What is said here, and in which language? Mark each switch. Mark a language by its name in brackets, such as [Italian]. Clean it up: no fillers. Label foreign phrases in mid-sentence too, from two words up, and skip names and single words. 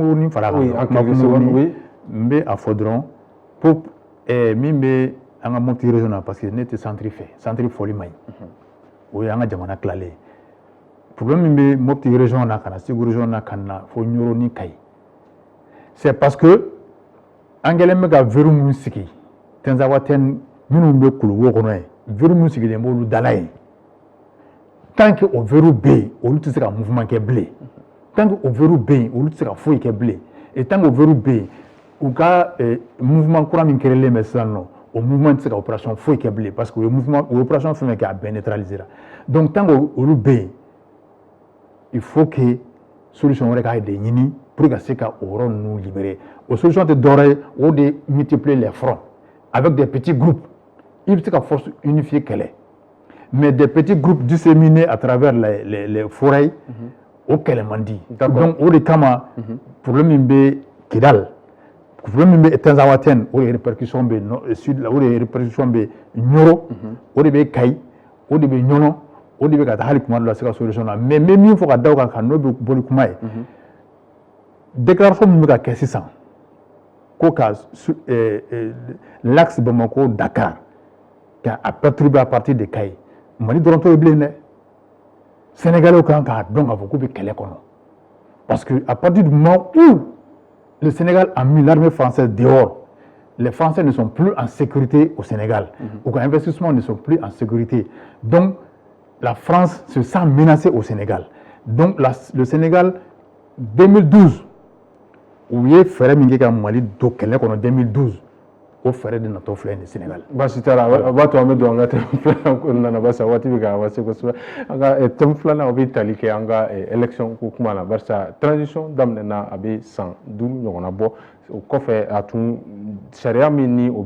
[Bambara] kumakurunin fara kan kumakurunin n bɛ a fɔ dɔrɔn pour min bɛ an ka Mopti région na [French] parce que [Bambara] ne tɛ centre fɛ centre fɔli man ɲi o ye an ka jamana tilalen problème min bɛ Mopti région na ka na Segu région na ka na fo Ɲoro ni Kayi [French] c'est parce que [Bambara] an kɛlen bɛ ka verrou minnu sigi Tinzawatène minnu bɛ Kuluwo kɔnɔ yen verrou minnu sigilen b'olu dala yen [French] tant que [Bambara] o verrou bɛ yen olu tɛ se ka mouvement kɛ bilen [French] tant que [Bambara] o verrou bɛ yen olu tɛ se ka foyi kɛ bilen [French] et tant que [Bambara] o verrou bɛ yen u ka mouvement kura min créelen bɛ sisan nɔ o mouvement tɛ se ka opération foyi kɛ bilen [French] parce que [Bambara] o ye mouvement o opération fɛn fɛn kɛ a bɛɛ neutralisera [French] donc tant que [Bambara] olu bɛ yen [French] il faut que [Bambara] solution wɛrɛ k'a de ɲini pour ka se ka o yɔrɔ ninnu libérer o solution tɛ dɔwɛrɛ ye o de [French] multiplier les fronts avec des petits [Bambara] groupes i bɛ se ka [French] force unifiée [Bambara] kɛlɛ [French] mais des petits groupes disséminés à travers les forêts [Bambara] o kɛlɛ man di donc o de kama problème min bɛ Kidal problème min bɛ Tinzawatène o de répercussion bɛ sud la o de répercussion bɛ Ɲoro o de bɛ Kayi o de bɛ Ɲɔnɔ o de bɛ ka taa hali kuma dɔ la se ka solution na mais n bɛ min fɔ ka da o kan n'o bɛ boli kuma ye déclaration min bɛ ka kɛ sisan ko ka l'axe Bamako Dakar k'a perturber [French] à partir de [Bambara] Kayi Mali dɔrɔn t'o ye bilen dɛ Sénégalais kan k'a dɔn k'a fɔ k'u bɛ kɛlɛ kɔnɔ [French] parce que à partir du moment où le Sénégal a mis l'armée française dehors les Français ne sont plus en sécurité au Sénégal aucun investissement ne sont plus en sécurité donc la France se sent menacée au Sénégal donc le Sénégal 2012 [Bambara] u ye fɛɛrɛ min kɛ ka Mali don kɛlɛ kɔnɔ 2012 o fɛɛrɛ de natɔ filɛ nin Sénégal basi t'a la a b'a to an bɛ don an ka thème filanan kɔnɔna na barisa waati bɛ ka avancé kosɛbɛ an ka thème filanan o bɛ tali kɛ an ka élection ko kuma la barisa transition daminɛna a bɛ san 5 ɲɔgɔnna bɔ o kɔfɛ a tun sariya min ni o